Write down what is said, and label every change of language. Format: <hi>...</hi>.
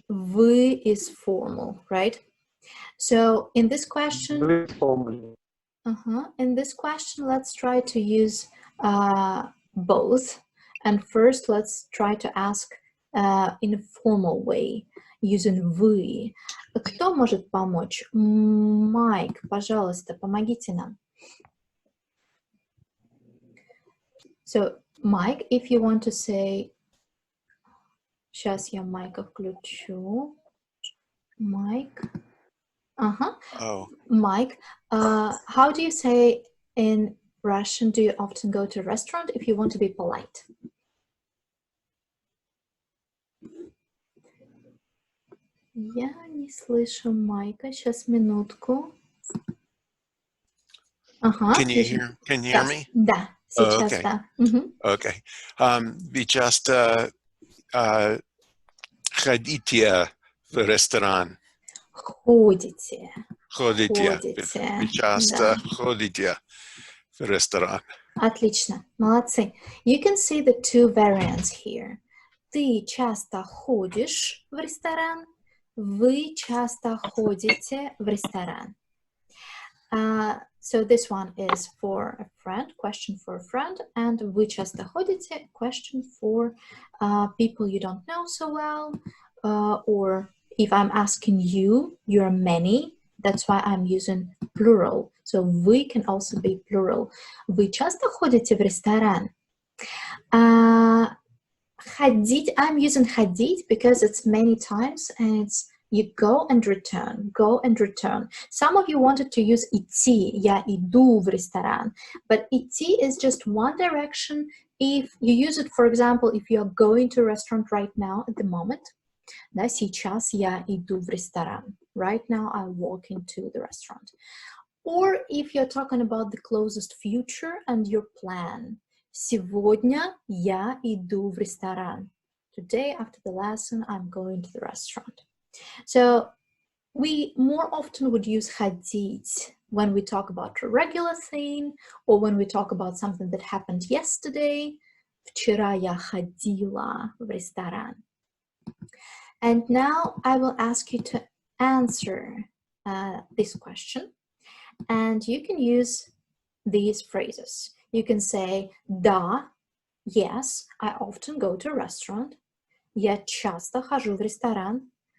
<en>вы is formal, right? So in this question, Very formal. in this question, let's try to use both. And first, let's try to ask in a formal way, using вы.</en> <ru>Кто может помочь? Майк, пожалуйста, помогите нам.</ru> <en>So, Mike, if you want to say,</en> <ru>сейчас я майка включу.</ru> <en>Mike. Oh, Mike, how do you say in Russian, do you often go to a restaurant if you want to be polite?</en> <ru>Я не слышу Майка. Сейчас, минутку.</ru> <en>can you hear me?</en> <ru>Да, сейчас,</ru> <en>okay.</en> <ru>да.</ru> <en>Okay.</en> <ru>Вы часто ходите в ресторан? Ходите. Ходите. Вы часто Да. ходите в ресторан? Отлично, молодцы.</ru> <en>You can see the two variants here.</en> <ru>Ты часто ходишь в ресторан, вы часто ходите в ресторан.</ru> <en>So this one is for a friend, question for a friend, and</en> <ru>вы часто ходите,</ru> <en>question for people you don't know so well, or if I'm asking you, you're many, that's why I'm using plural. So вы can also be plural.</en> <ru>Вы часто ходите в ресторан?</ru> <en>Ходить, I'm using ходить because it's many times and it's you go and return, go and return. Some of you wanted to use идти,</en> <ru>я иду в ресторан,</ru> <en>but идти is just one direction. If you use it, for example, if you're going to a restaurant right now at the moment,</en> <ru>да, сейчас я иду в ресторан.</ru> <en>Right now I walk into the restaurant. Or if you're talking about the closest future and your plan.</en> <ru>Сегодня я иду в ресторан.</ru> <en>Today, after the lesson, I'm going to the restaurant. So we more often would use ходить when we talk about a regular thing or when we talk about something that happened yesterday.</en> <ru>Вчера я ходила в ресторан.</ru> <en>And now I will ask you to answer this question. And you can use these phrases. You can say, да, yes, I often go to a restaurant.</en> <ru>Я часто хожу в ресторан.</ru>